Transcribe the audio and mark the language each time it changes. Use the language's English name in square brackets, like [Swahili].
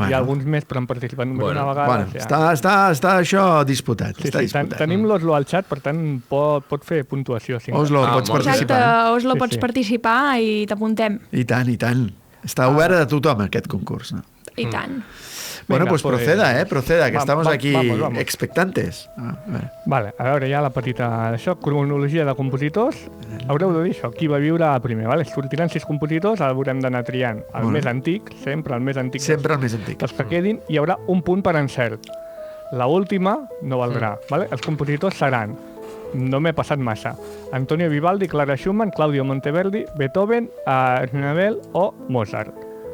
[Catalan] Hi ha alguns més, però han participat només una vegada. Està això disputat. Tenim l'Oslo al xat, per tant, pot fer puntuació. Oslo, pots participar. Exacte, Oslo pots participar i t'apuntem. I tant. Està obert a tothom, aquest concurs. No? I tant. [Spanish] Bueno, pues proceda, que estamos aquí expectantes. [Catalan] Vale, a veure, ja la petita d'això, cronologia de compositors. Haureu de dir això, qui va viure primer, vale? Sortiran 6 compositors, ara haurem d'anar triant el més antic, sempre el més antic. Els que quedin, hi haurà un punt per encert. L'última no valdrà, vale? Els compositors seran, no m'he passat massa, Antonio Vivaldi, Clara Schumann, Claudio Monteverdi, Beethoven, Ravel o Mozart.